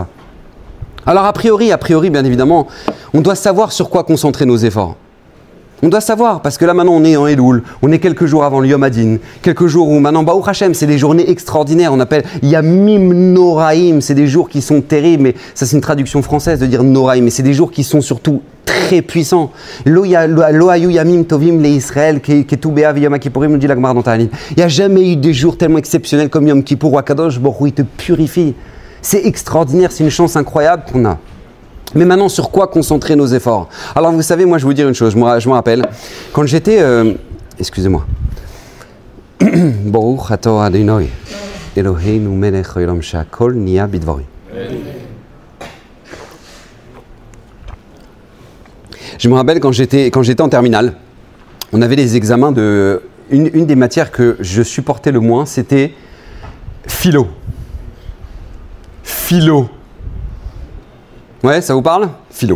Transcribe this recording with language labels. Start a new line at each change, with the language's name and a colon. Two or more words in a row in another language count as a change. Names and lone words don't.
French: Alors a priori, bien évidemment, on doit savoir sur quoi concentrer nos efforts. On doit savoir, parce que là maintenant on est en Elul, on est quelques jours avant le
Hebrew: יום הדין,
French: quelques jours où maintenant,
Hebrew: ברוך השם,
French: c'est des journées extraordinaires, on appelle
Hebrew: ימים נוראים,
French: c'est des jours qui sont terribles, mais ça c'est une traduction française de dire Noraim, mais c'est des jours qui sont surtout très puissants.
Hebrew: לא היו ימים טובים לישראל כט"ו באב ויום הכפורים,
French: nous dit la Gemara dans Ta'anit. Il n'y a jamais eu des jours tellement exceptionnels comme Yom Kippour ou
Hebrew: הקדוש ברוך הוא,
French: il te purifie. C'est extraordinaire, c'est une chance incroyable qu'on a. Mais maintenant, sur quoi concentrer nos efforts? Alors, vous savez, moi, je vais vous dire une chose. Je me rappelle, quand j'étais... excusez-moi.
Hebrew: ברוך אתה ה', אלוקינו מלך העולם שהכל נהיה בדברו.
French: Je me rappelle quand j'étais en terminale, on avait des examens de... Une des matières que je supportais le moins, c'était philo. Philo. Ouais, ça vous parle? Philo.